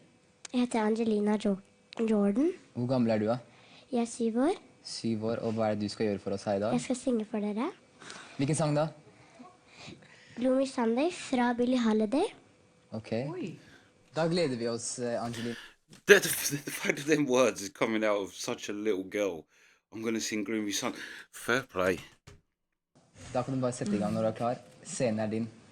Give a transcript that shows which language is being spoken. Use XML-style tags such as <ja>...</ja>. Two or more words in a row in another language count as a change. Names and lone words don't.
<no>Jeg heter Angelina Jordan. Hvor gammel er du da? Jeg er 7 år. 7 år, og hva er det du skal gjøre for oss her i dag? Jeg skal synge for dere. Hvilken sang da? Gloomy Sunday fra Billie Holiday. Ok. Da gleder vi oss, Angelina.</no> <en>The fact that them words is coming out of such a little girl. I'm gonna sing Gloomy Sunday. Fair play.</en> <no>Da kan du bare sette i gang når du er klar. Scenen er din.</no>